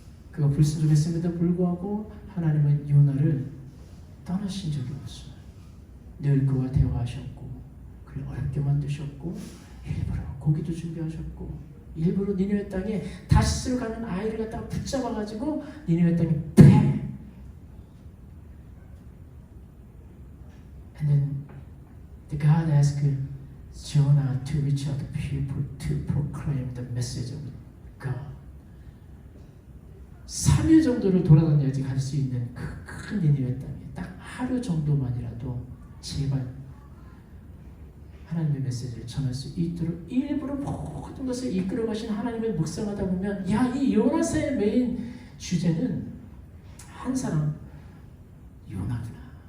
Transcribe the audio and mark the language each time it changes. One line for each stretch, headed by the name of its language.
Korean: 그가 불순종했음에도 불구하고 하나님은 요나를 떠나신 적이 없어요. 늘 그와 대화하셨고, 그를 어렵게 만드셨고, 일부러 고기도 준비하셨고, 일부러 니느웨 땅에 다시스로 가는 아이를 갖다가 붙잡아가지고 니느웨 땅에 팽!
English: And then God asked Jonah to reach out to people to proclaim the message of God.
Korean: 3일 정도를 돌아다녀야지 갈 수 있는 그 큰 니느웨 땅에 딱 하루 정도만이라도 제발 하나님의 메시지를 전할 수 있도록 일부러 모든 것을 이끌어 가신 하나님을 묵상하다 보면, 야, 이 요나서의 메인 주제는 한 사람, 요나구나.